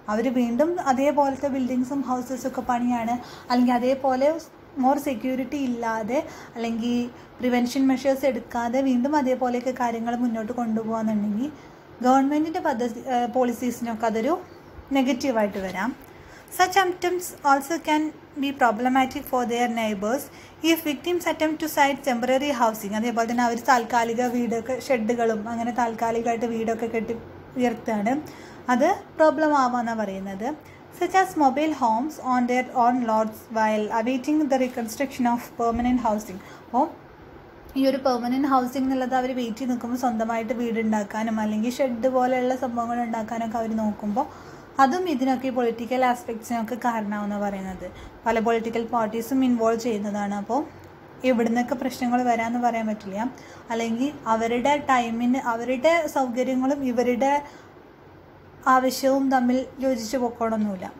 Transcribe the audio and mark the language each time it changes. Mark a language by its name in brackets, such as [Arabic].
[Malayalam] അവർ വീണ്ടും അതേപോലത്തെ ബിൽഡിങ്സും ഹൗസസൊക്കെ പണിയാണ്, അല്ലെങ്കിൽ അതേപോലെ മോർ സെക്യൂരിറ്റി ഇല്ലാതെ അല്ലെങ്കിൽ പ്രിവെൻഷൻ മെഷേഴ്സ് എടുക്കാതെ വീണ്ടും അതേപോലെയൊക്കെ കാര്യങ്ങൾ മുന്നോട്ട് കൊണ്ടുപോകാന്നുണ്ടെങ്കിൽ ഗവൺമെൻറ്റിൻ്റെ പോളിസീസിനൊക്കെ അതൊരു നെഗറ്റീവായിട്ട് വരാം. [English] Such attempts also can be problematic for their neighbors if victims attempt to site temporary housing. [Malayalam] അതേപോലെ തന്നെ അവർ താൽക്കാലിക വീടൊക്കെ, ഷെഡുകളും അങ്ങനെ താൽക്കാലികമായിട്ട് വീടൊക്കെ കെട്ടി ഉയർത്തുകയാണ്, അത് പ്രോബ്ലം ആവാമെന്നാണ് പറയുന്നത്. [English] Such as mobile homes on their own lots while awaiting the reconstruction of permanent housing. [Malayalam] അപ്പോൾ ഈ ഒരു പെർമനൻറ്റ് ഹൗസിംഗ് എന്നുള്ളത് അവർ വെയിറ്റ് ചെയ്ത് നിൽക്കുമ്പോൾ സ്വന്തമായിട്ട് വീടുണ്ടാക്കാനും അല്ലെങ്കിൽ ഷെഡ് പോലെയുള്ള സംഭവങ്ങൾ ഉണ്ടാക്കാനൊക്കെ അവർ നോക്കുമ്പോൾ അതും ഇതിനൊക്കെ പൊളിറ്റിക്കൽ ആസ്പെക്ട്സിനൊക്കെ കാരണമാണെന്ന് പറയുന്നത്. പല പൊളിറ്റിക്കൽ പാർട്ടീസും ഇൻവോൾവ് ചെയ്യുന്നതാണ്. അപ്പോൾ എവിടുന്നൊക്കെ പ്രശ്നങ്ങൾ വരാമെന്ന് പറയാൻ പറ്റില്ല, അല്ലെങ്കിൽ അവരുടെ ടൈമിന് അവരുടെ സൗകര്യങ്ങളും ഇവരുടെ ആവശ്യവും തമ്മിൽ യോജിച്ച് പോക്കോളൊന്നുമില്ല.